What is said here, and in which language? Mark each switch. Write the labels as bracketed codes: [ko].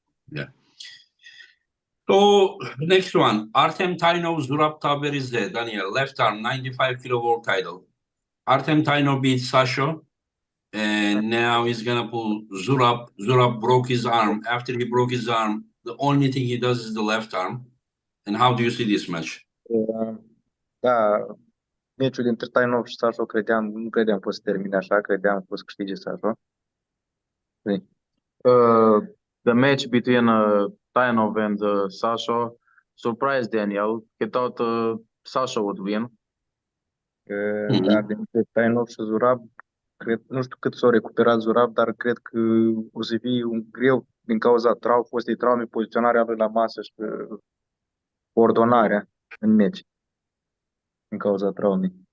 [en] Yeah. So next one, Artem Tainov, Zurab Taberizde, Daniel, left arm, 95 kilo world title. Artem Tainov beat Sasho, and now he's gonna pull Zurab. Zurab broke his arm. After he broke his arm, the only thing he does is the left arm. And how do you see this match? [ro] Da, meciul dintre Tainov și Sasho nu credeam că o să termine așa, credeam că o să câștige Sasho. [en] The match between Tainov and Sasho surprised Daniel. He thought Sasho would win. [ro] Dar dintre Tainov și Zurab, nu știu cât s-a recuperat Zurab, dar cred că o să fie un greu din cauza fostei traume, poziționarea lui la masă și coordonarea în meci din cauza traumei.